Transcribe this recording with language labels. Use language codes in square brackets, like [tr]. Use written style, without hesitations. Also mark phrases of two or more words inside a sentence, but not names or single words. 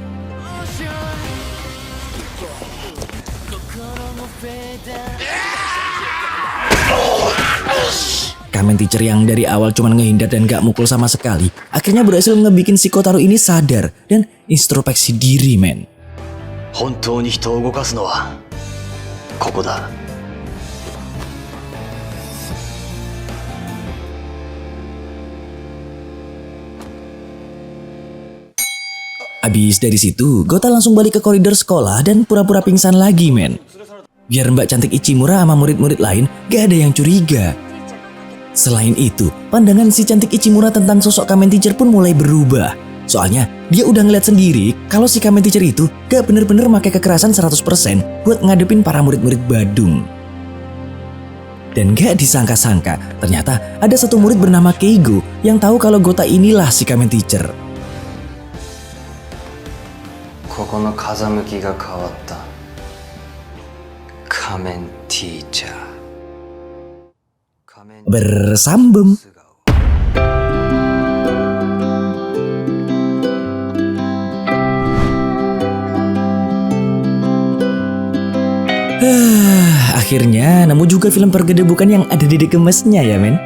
[id] Kamen Teacher yang dari awal cuma ngehindar dan gak mukul sama sekali, akhirnya berhasil ngebikin si Kotaro ini sadar dan introspeksi diri, men. [ja] 本当に人を動かすのはここだ。 [id] Abis dari situ, Gota langsung balik ke koridor sekolah dan pura-pura pingsan lagi, men. Biar Mbak Cantik Ichimura sama murid-murid lain gak ada yang curiga. Selain itu, pandangan si Cantik Ichimura tentang sosok Kamen Teacher pun mulai berubah. Soalnya, dia udah ngeliat sendiri kalau si Kamen Teacher itu gak bener-bener pakai kekerasan 100% buat ngadepin para murid-murid Badung. Dan gak disangka-sangka, ternyata ada satu murid bernama Keigo yang tahu kalau Gota inilah si Kamen Teacher. [ja] ここの風向きが変わった仮面ティーチャー [id] Bersambung. Akhirnya nemu juga film pergedebukan yang ada di gemesnya ya, men.